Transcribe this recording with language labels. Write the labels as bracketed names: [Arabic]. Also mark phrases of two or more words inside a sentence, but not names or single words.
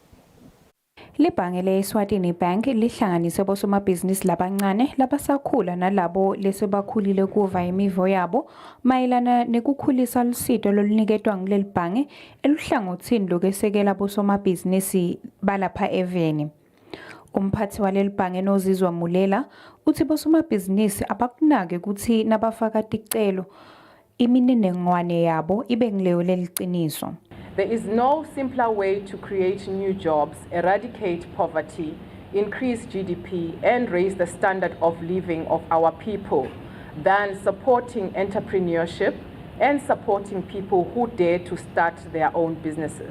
[Swati] Libhange le-Eswatini Bank lihlanganise bosomabhizinisi labancane labasakhula nalabo lesebakhulile kuva imivo yabo mayelana nekukhulisa lusito loluniketwa nguleli bhange eluhlangothini lokesekela bosomabhizinisi balapha eveni. Umphathi waleli bhange noZizwa Mulela uthi bosomabhizinisi abakunake ukuthi nabafaka ticelo imininingwane yabo ibe ngileyo leliciniso. [English] There is no simpler way to create new jobs, eradicate poverty, increase GDP, and raise the standard of living of our people than supporting entrepreneurship and supporting people who dare to start their own businesses.